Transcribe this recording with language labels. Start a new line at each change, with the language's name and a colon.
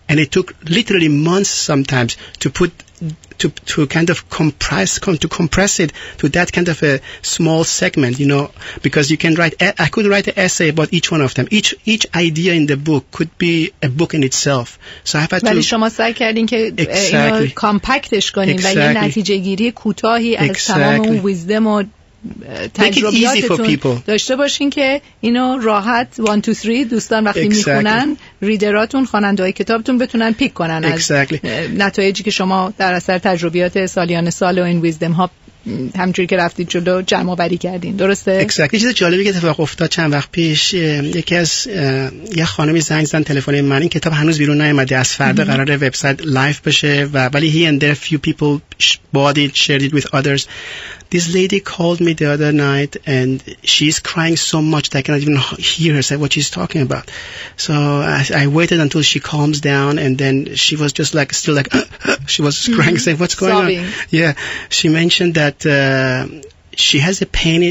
English: And it took literally months sometimes to kind of compress it to that kind of a small segment, because you can I could write an essay about each one of them. Each idea in the book could be a book in itself. So I had to...
Persian: ولی شما سعی کردین که اینو کامپکتش کنین و یه نتیجه گیری کوتاهی از تمام اون ویزدم و تجربیاتتون داشته باشین که اینو راحت 1 2 3 دوستان وقتی میخونن ریدراتون خواننده‌های کتابتون بتونن پیک کنن از نتایجی که شما در اثر تجربیات سالیان سال و این ویزدم ها همونجوری که رفتید جلو جمع آوری کردین. درسته؟ یه چیز جالبی که اتفاق افتاد چند وقت پیش، یکی از یه خانمی زنگ زدن تلفن من، این کتاب هنوز بیرون نیومده، از فردا قراره وبسایت لایو بشه ولی
English: he and there few people bought it, shared it with others. This lady called me the other night, and she's crying so much that I cannot even hear her say what she's talking about. So I waited until she calms down, and then she was just like, still like, she was crying, saying, what's going Sobbing. on? Yeah. She mentioned that she has a pain.